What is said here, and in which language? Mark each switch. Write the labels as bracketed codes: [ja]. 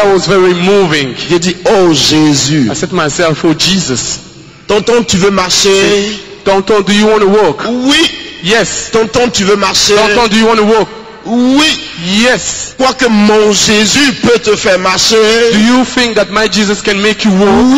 [en] That was very moving. [fr] J'ai dit, oh Jésus. [en] I said to myself, oh Jesus. [fr] Tonton, tu veux marcher? [en] Tonton, do you want to walk? [fr] Oui. [en] Yes. [fr] Tonton, tu veux marcher? [en] Tonton, do you want to walk? [fr] Oui. [en] Yes. [fr] Crois que mon Jésus peut te faire marcher? [en] Do you think that my Jesus can make you walk?